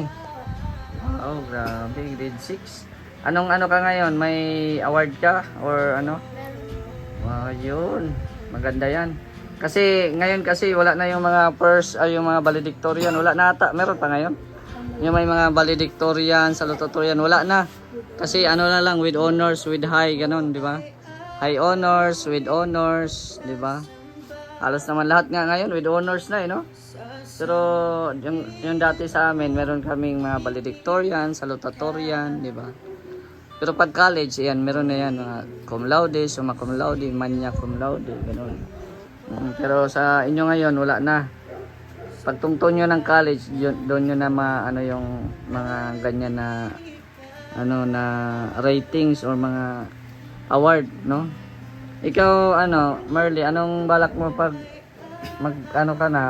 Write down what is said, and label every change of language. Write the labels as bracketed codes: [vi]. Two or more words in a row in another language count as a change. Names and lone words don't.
[tl] Oh, grabe, grade 6. Anong ano ka ngayon? May award ka or ano? Wow, yun. Maganda yan. Kasi ngayon wala na yung mga yung mga valedictorian, wala na ata. Meron pa ngayon? Yung may mga valedictorian, salutatorian, wala na. Kasi ano na lang, [en] with honors, with high, [tl] ganun, di ba? [en] High honors, with honors, [tl] di ba? Halos naman lahat nga ngayon, [en] with honors [tl] na, no? Pero yung dati sa amin, meron kaming mga valedictorian, salutatorian, di ba? Pero pag college, yan, meron na yan, mga [la] cum laude, summa cum laude, magna cum laude, [tl] ganun. Pero sa inyo ngayon, wala na. Pagtungtong nyo ng college, doon nyo na ano yung mga ganyan na na ratings or mga award, no? Ikaw, Merly, anong balak mo pag ano ka na?